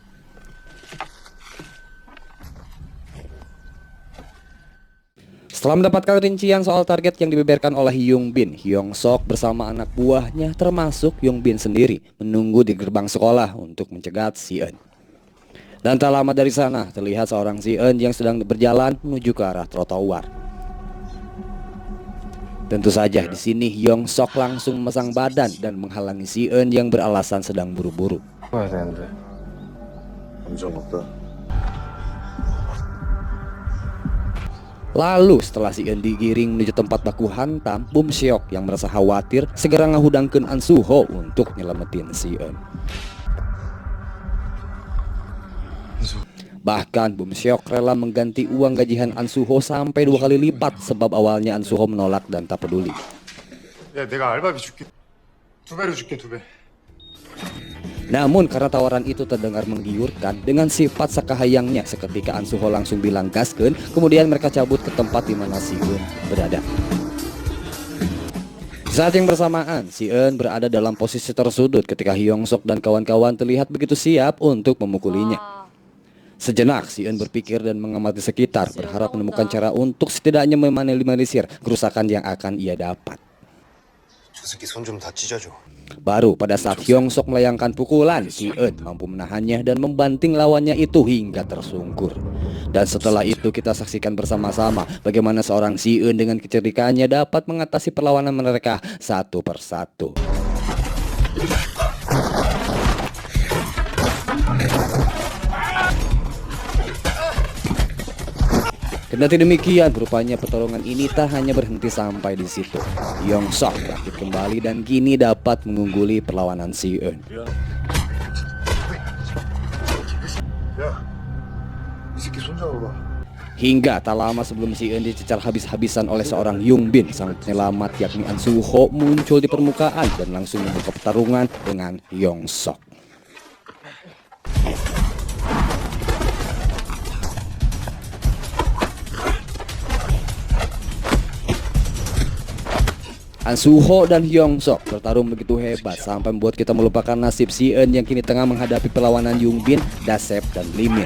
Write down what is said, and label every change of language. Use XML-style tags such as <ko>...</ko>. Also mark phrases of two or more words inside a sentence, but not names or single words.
<id>Setelah mendapatkan rincian soal target yang dibeberkan oleh Yung Bin, Hyung Sok bersama anak buahnya termasuk Yung Bin sendiri menunggu di gerbang sekolah untuk mencegat Si Eun. Dan tak lama dari sana terlihat seorang Si Eun yang sedang berjalan menuju ke arah trotoar. Tentu saja di sini Hyung Sok langsung memasang badan dan menghalangi Si Eun yang beralasan sedang buru-buru.</id> <ko>가야 되는데. 감정 없다.</ko> <id>Lalu setelah Si Eun digiring menuju tempat baku hantam, Bum Seok yang merasa khawatir segera ngahudangkeun An Suho untuk nyelamatin Si Eun. Bahkan Bum Seok rela mengganti uang gajian An Suho sampai 2 kali lipat sebab awalnya An Suho menolak dan tak peduli.</id> <ko>야, 내가 알바비 줄게. 2배로 줄게, 2배.</ko> <id>Namun karena tawaran itu terdengar menggiurkan, dengan sifat sakahayangnya seketika An Suho langsung bilang gaskeun, kemudian mereka cabut ke tempat di mana Si Eun berada. Di saat yang bersamaan, Si Eun berada dalam posisi tersudut ketika Hyung Sok dan kawan-kawan terlihat begitu siap untuk memukulinya. Sejenak Si Eun berpikir dan mengamati sekitar, berharap menemukan cara untuk setidaknya meminimalisir kerusakan yang akan ia dapat.</id> <ko>저 새끼 손 좀 다 찢어줘.</ko> <id>Baru pada saat Hyung Sok melayangkan pukulan, Si Eun mampu menahannya dan membanting lawannya itu hingga tersungkur. Dan setelah itu kita saksikan bersama-sama bagaimana seorang Si Eun dengan kecerdikannya dapat mengatasi perlawanan mereka satu persatu. Kendati demikian, rupanya pertarungan ini tak hanya berhenti sampai di situ. Hyung Sok bangkit kembali dan kini dapat mengungguli perlawanan Si Eun.</id> <ko>야, 이 새끼 손 잡아봐.</ko> <id>Hingga tak lama sebelum Si Eun dicecar habis-habisan oleh seorang Yung Bin, sang penyelamat yakni An Suho muncul di permukaan dan langsung membuka pertarungan dengan Hyung Sok. An Suho dan Hyung Sok bertarung begitu hebat sampai membuat kita melupakan nasib Si Eun yang kini tengah menghadapi perlawanan Yung Bin, Dasep, dan Limit.</id>